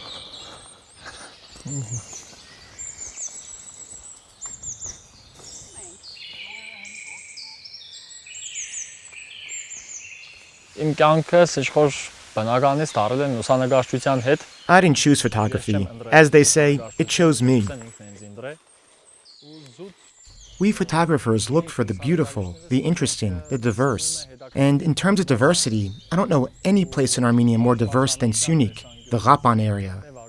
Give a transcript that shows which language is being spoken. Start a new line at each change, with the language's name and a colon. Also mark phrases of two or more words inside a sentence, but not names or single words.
Armenian: Իմ կյանքը սիշխոր բնականից դարել եմ լուսանկարչության հետ։
English: I didn't choose photography. As they say, it chose me. We photographers look for the beautiful, the interesting, the diverse. And in terms of diversity, I don't know any place in Armenia more diverse than Syunik, the Ghapan area.